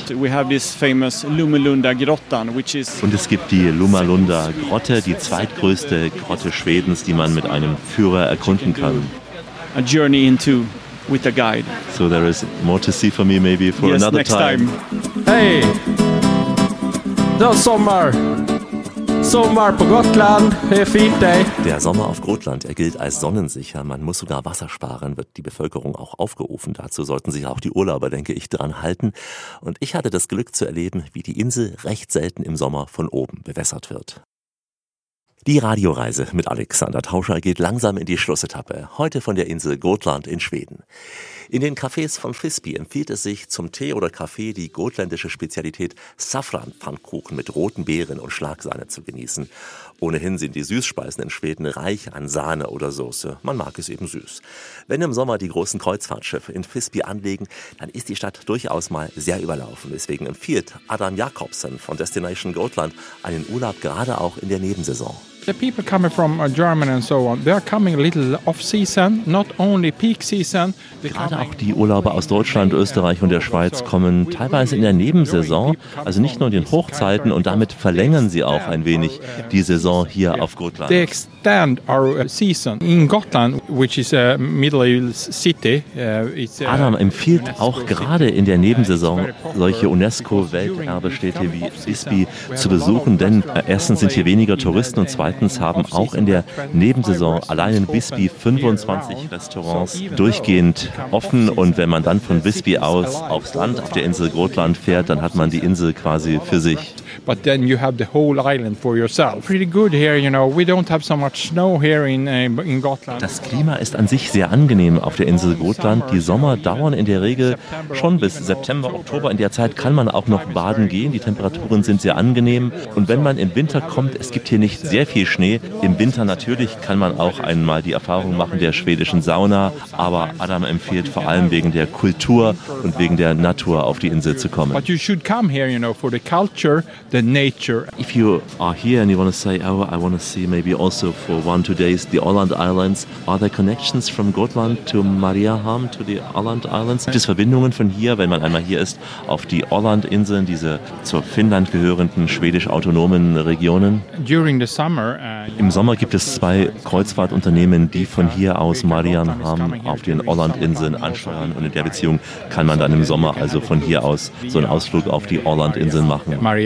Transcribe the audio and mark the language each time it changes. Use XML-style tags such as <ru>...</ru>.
<en>We have this famous Lumelunda Grottan, which is.</en> <de>Und es gibt die Lumelunda Grotte, die zweitgrößte Grotte Schwedens, die man mit einem Führer erkunden kann.</de> <en>A journey into with a guide. So there is more to see for me maybe for yes, another next time. Hey! The summer!</en> <de>Sommer auf Gotland,</de> <sv>fint dig.</sv> <de>Der Sommer auf Gotland, er gilt als sonnensicher. Man muss sogar Wasser sparen, wird die Bevölkerung auch aufgerufen. Dazu sollten sich auch die Urlauber, denke ich, dran halten. Und ich hatte das Glück zu erleben, wie die Insel recht selten im Sommer von oben bewässert wird. Die Radioreise mit Alexander Tauscher geht langsam in die Schlussetappe. Heute von der Insel Gotland in Schweden. In den Cafés von Fisby empfiehlt es sich, zum Tee oder Kaffee die gotländische Spezialität Safranpfannkuchen mit roten Beeren und Schlagsahne zu genießen. Ohnehin sind die Süßspeisen in Schweden reich an Sahne oder Soße. Man mag es eben süß. Wenn im Sommer die großen Kreuzfahrtschiffe in Fisby anlegen, dann ist die Stadt durchaus mal sehr überlaufen. Deswegen empfiehlt Adam Jakobsen von Destination Gotland einen Urlaub gerade auch in der Nebensaison.</de> <en>The people coming from Germany and so on, they are coming a little off-season, not only peak season.</en> <de>Gerade auch die Urlauber aus Deutschland, Österreich und der Schweiz kommen teilweise in der Nebensaison, also nicht nur in den Hochzeiten, und damit verlängern sie auch ein wenig die Saison hier auf Gotland.</de> <en>They extend our season in Gotland, which is a middle-aged city.</en> <de>Adam empfiehlt auch gerade in der Nebensaison solche UNESCO-Welterbestädte wie Visby zu besuchen, denn erstens sind hier weniger Touristen und zweitens haben auch in der Nebensaison allein in Visby 25 Restaurants durchgehend offen. Und wenn man dann von Visby aus aufs Land, auf der Insel Gotland fährt, dann hat man die Insel quasi für sich.</de> <en>But then you have the whole island for yourself. Pretty good here, you know. We don't have so much snow here in Gotland.</en> <de>Das Klima ist an sich sehr angenehm auf der Insel Gotland. Die Sommer dauern in der Regel schon bis September, Oktober. In der Zeit kann man auch noch baden gehen. Die Temperaturen sind sehr angenehm. Und wenn man im Winter kommt, es gibt hier nicht sehr viel Schnee. Im Winter natürlich kann man auch einmal die Erfahrung machen der schwedischen Sauna. Aber Adam empfiehlt vor allem wegen der Kultur und wegen der Natur auf die Insel zu kommen.</de> <en>But you should come here, you know, for the culture. The nature. If you are here and you want to say, oh, I want to see maybe also for 1-2 days the Åland Islands, are there connections from Gotland to Mariehamn to the Åland Islands?</en> <de>Gibt es Verbindungen von hier, wenn man einmal hier ist, auf die Ålandinseln, diese zur Finnland gehörenden schwedisch-autonomen Regionen?</de> <en>During the summer,</en> <de>im Sommer gibt es zwei Kreuzfahrtunternehmen, die von hier aus Mariehamn auf den Ålandinseln ansteuern. Und in der Beziehung kann man dann im Sommer also von hier aus so einen Ausflug auf die Ålandinseln machen.</de>